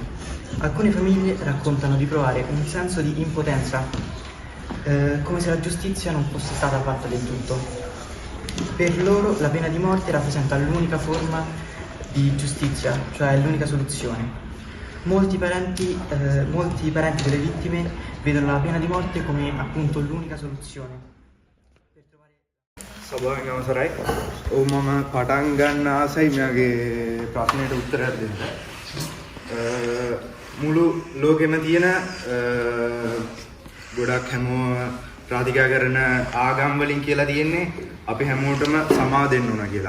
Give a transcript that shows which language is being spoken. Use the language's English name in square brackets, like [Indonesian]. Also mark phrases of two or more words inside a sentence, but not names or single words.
[Italian] Alcune famiglie raccontano di provare un senso di impotenza, come se la giustizia non fosse stata fatta del tutto. Per loro la pena di morte rappresenta l'unica forma di giustizia, cioè l'unica soluzione. Molti parenti delle vittime vedono la pena di morte come appunto l'unica soluzione. [Sinhala] සභාවෙන් අවසරයි. මම පටන් ගන්න ආසයි මෙයාගේ ප්‍රශ්නෙට උත්තරයක් දෙන්න. මුළු ලෝකෙම තියෙන ගොඩක් හැමෝම ප්‍රාතිකා කරන ආගම් වලින් කියලා තියෙන්නේ අපි හැමෝටම සමාව දෙන්න ඕන කියලා.